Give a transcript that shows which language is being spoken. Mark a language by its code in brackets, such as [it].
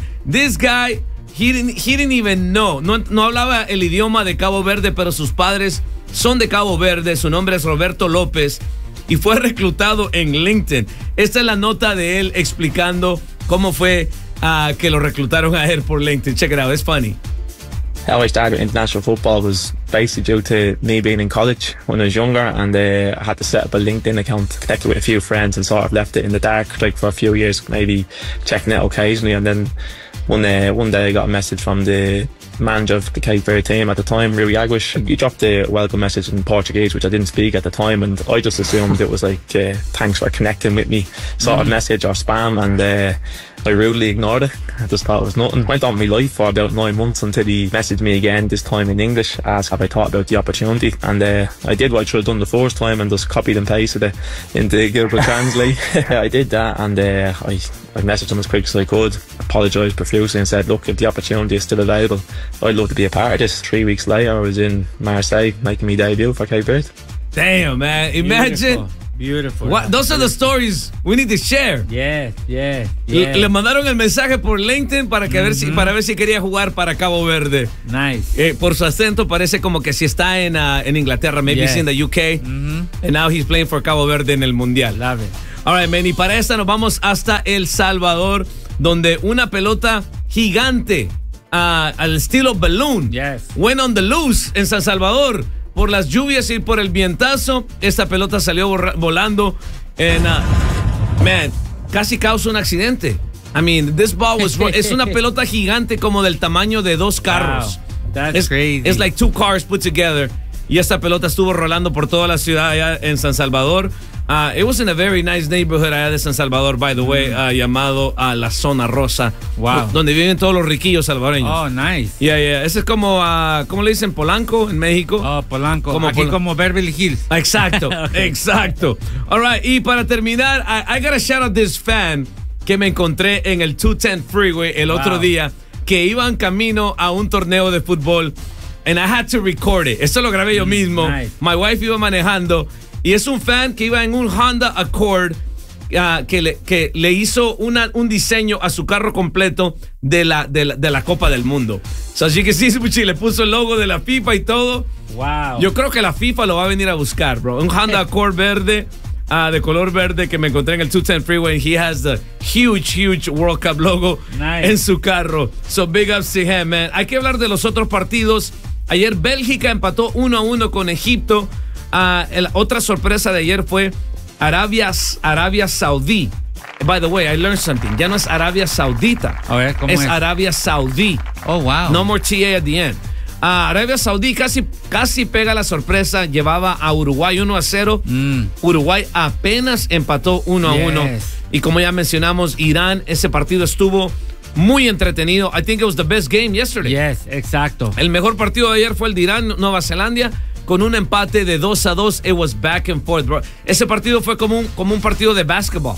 [en] This guy, he didn't even know. [es] No hablaba el idioma de Cabo Verde, pero sus padres son de Cabo Verde. Su nombre es Roberto López. Y fue reclutado en LinkedIn. Esta es la nota de él explicando cómo fue que lo reclutaron a él por LinkedIn. [en] Check it out, it's funny. How I started international football was basically due to me being in college when I was younger, and I had to set up a LinkedIn account, connected with a few friends, and sort of left it in the dark like for a few years, maybe checking it occasionally. And then one day I got a message from the manager of the Cape Verde team at the time, Rui Águas. He dropped a welcome message in Portuguese, which I didn't speak at the time, and I just assumed it was like thanks for connecting with me sort of message or spam, and I rudely ignored it. I just thought it was nothing. Went on with my life for about 9 months until he messaged me again, this time in English, asked have I thought about the opportunity, and I did what I should have done the first time and just copied and pasted it into Google Translate. I did that, and I messaged him as quick as I could, apologised profusely and said, look, if the opportunity is still available, I'd love to be a part of this. 3 weeks later, I was in Marseille making my debut for Cape Verde. Damn, man. Imagine. Beautiful. What, those beautiful are the stories we need to share. Yeah. [es] Le mandaron el mensaje por LinkedIn para que ver si quería jugar para Cabo Verde. [en] Nice. [es] Por su acento parece como que si está en Inglaterra, [en] maybe he's in the UK. And now he's playing for Cabo Verde [es] en el Mundial. [en] Love it. All right, man, [es] y para esta nos vamos hasta El Salvador, donde una pelota gigante al estilo balloon [en] Yes. went on the loose [es] en San Salvador. por las lluvias y por el vientazo, esta pelota salió volando en man, casi causó un accidente. [en] I mean, this ball was [es] es una pelota gigante como del tamaño de dos carros. [en] Wow, that's crazy. It's like two cars put together. [es] Y esta pelota estuvo rolando por toda la ciudad allá en San Salvador. [en] It was in a very nice neighborhood [es] allá de San Salvador, [en] by the way, [es] llamado La Zona Rosa. [en] Wow. [es] Donde viven todos los riquillos salvadoreños. [en] Oh, nice. Yeah, yeah. [es] Ese es como, ¿cómo le dicen? Polanco en México. [en] Oh, Polanco. [es] Como aquí como Beverly Hills. Exacto, okay. Exacto. [en] All right, [es] y para terminar, [en] I gotta shout out this fan [es] que me encontré en el 210 Freeway el otro día, que iba en camino a un torneo de fútbol. [en] And I had to record it. [es] Esto lo grabé yo mismo. [en] Nice. My wife [es] iba manejando. Y es un fan que iba en un Honda Accord que le hizo un diseño a su carro completo de la Copa del Mundo. So, así que sí, le puso el logo de la FIFA y todo. [en] Wow. [es] Yo creo que la FIFA lo va a venir a buscar, bro. Un Honda Accord verde, de color verde, que me encontré en el 210 Freeway. [en] He has the huge, huge World Cup logo [es] en su carro. [en] So big ups to him, man. [es] Hay que hablar de los otros partidos. Ayer Bélgica empató 1-1 con Egipto. Otra sorpresa de ayer fue Arabia Saudí. [en] By the way, I learned something. [es] Ya no es Arabia Saudita. A ver, ¿cómo es? Es Arabia Saudí. [en] Oh, wow. No more TA at the end. [es] Arabia Saudí casi pega la sorpresa. Llevaba a Uruguay 1-0. Uruguay apenas empató 1-1. Y como ya mencionamos, Irán, ese partido estuvo muy entretenido. [en] I think it was the best game yesterday. Yes, [es] exacto. El mejor partido de ayer fue el de Irán-Nueva Zelanda. Con un empate de 2-2, [en] it was back and forth, bro. [es] Ese partido fue como un partido de basketball.